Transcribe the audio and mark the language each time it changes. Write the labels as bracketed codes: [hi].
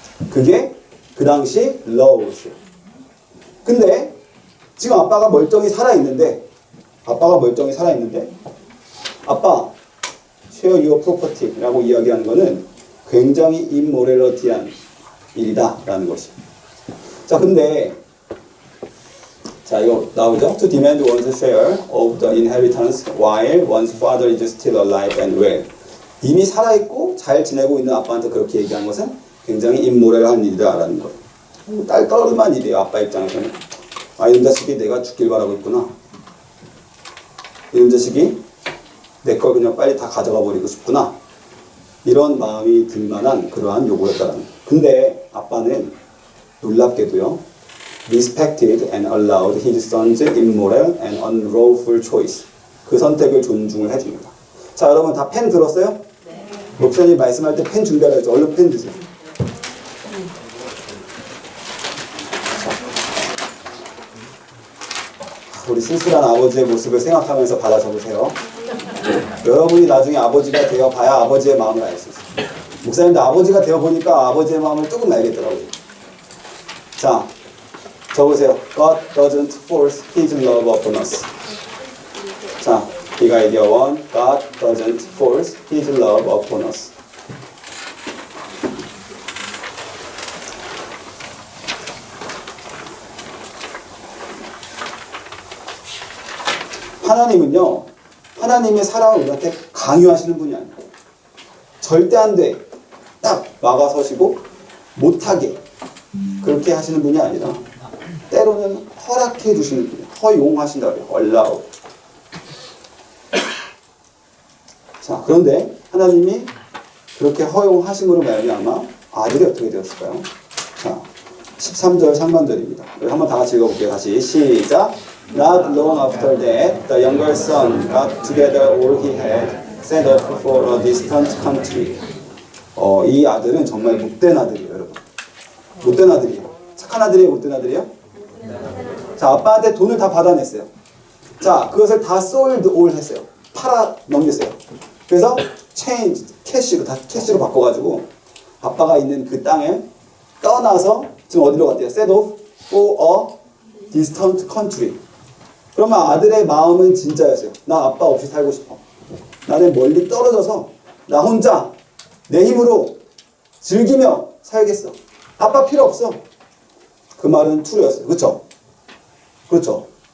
[ko] 그게 그 당시 러우였어요. 근데 지금 아빠가 멀쩡히 살아있는데 아빠 [en] share your property [ko] 라고 이야기하는 거는 굉장히 immoraly한 일이다 라는 것입니다. 자, 근데 자, 이거 나오죠? [en] To demand one's share of the inheritance while one's father is still alive and well. [ko] 이미 살아있고 잘 지내고 있는 아빠한테 그렇게 얘기하는 것은 굉장히 임모럴한 일이다 라는 거예요. 딸떨만 일이에요. 아빠 입장에서는. 이런 자식이 내가 죽길 바라고 있구나. 이런 자식이 내 걸 그냥 빨리 다 가져가 버리고 싶구나. 이런 마음이 들 만한 그러한 요구였다라는 거예요. 근데 아빠는 놀랍게도요, [en] respected and allowed his son's immoral and unlawful choice. [ko] 그 선택을 존중을 해줍니다. 자, 여러분 다 펜 들었어요? 네. 목사님 말씀할 때 펜 준비하라 했죠. 얼른 펜 드세요. 우리 쓸쓸한 아버지의 모습을 생각하면서 받아 적으세요. 여러분이 나중에 아버지가 되어 봐야 아버지의 마음을 알 수 있어요. 목사님도 아버지가 되어 보니까 아버지의 마음을 조금 알겠더라고요. 자, 적으세요. [en] God doesn't force his love upon us. 자, big idea 1. God doesn't force his love upon us. [ko] 하나님은요, 하나님의 사랑을 우리한테 강요하시는 분이 아니에요. 절대 안 돼. 딱 막아서시고 못하게 그렇게 하시는 분이 아니라 때로는 허락해 주시는 분이에요. 허용하신다고 해요. allow. 자, 그런데 하나님이 그렇게 허용하심으로 말미암아 아들이 어떻게 되었을까요? 자, 13절 상반절입니다. 한번 다 같이 읽어볼게요. 다시 시작. [en] Not long after that, the younger son got together all he had, set off for a distant country. [ko] 이 아들은 정말 못된 아들이에요, 여러분. 못된 아들이에요. 착한 아들이에요, 못된 아들이에요? 자, 아빠한테 돈을 다 받아냈어요. 자, 그것을 다 [en] sold all [ko] 했어요. 팔아 넘겼어요. 그래서 change, 캐시로 바꿔가지고 아빠가 있는 그 땅을 떠나서 지금 어디로 갔대요? [en] Set off for a distant country. [ko] 그러면 아들의 마음은 진짜였어요. 나 아빠 없이 살고 싶어. 나는 멀리 떨어져서 나 혼자 내 힘으로 즐기며 살겠어. 아빠 필요 없어. 그 말은 투르였어요. 그렇죠? 그렇죠?